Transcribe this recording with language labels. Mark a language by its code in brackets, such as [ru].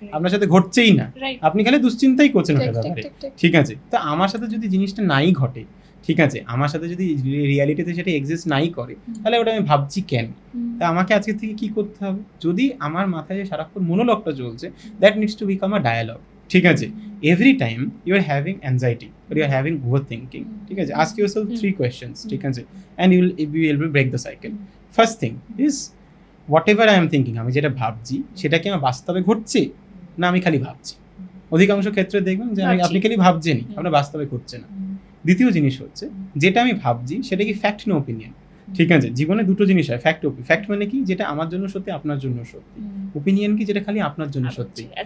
[bn] আপনার সাথে ঘটছেই না, আপনি খালি দুশ্চিন্তাই করছেন ওটা ব্যাপারে, ঠিক আছে। তো আমার সাথে যদি জিনিসটা নাই ঘটে, ঠিক আছে, আমার সাথে যদি রিয়ালিটিতে সেটা এক্সিস্ট নাই করে, তাহলে ওটা আমি ভাবছি কেন? তা আমাকে আজকে থেকে কি করতে হবে, যদি আমার মাথায় সারাক্ষণ মনোলগটা চলছে, [en] that needs to become a dialogue, [bn] ঠিক আছে। [en] every time you are having anxiety or you are having overthinking, [bn] ঠিক আছে, [en] ask yourself 3 questions, ঠিক আছে, and you will be able to break the cycle. First thing is, whatever I am thinking, [bn] আমি যেটা ভাবছি সেটা কি আমার বাস্তবে ঘটছে না আমি খালি ভাবছি। অধিকাংশ ক্ষেত্রে দেখবেন যে আপনি খালি ভাবছেনই, আপনার বাস্তবে ঘটছে না। দ্বিতীয় জিনিস হচ্ছে যেটা আমি ভাবছি সেটা কি ফ্যাক্ট না ওপিনিয়ন। ঠিক আছে, জীবনে দুটো জিনিস হয়, ফ্যাক্ট মানে কি যেটা আমার জন্য সত্যি আপনার জন্য সত্যি, ওপিনিয়ন কি যেটা খালি আপনার জন্য সত্যি।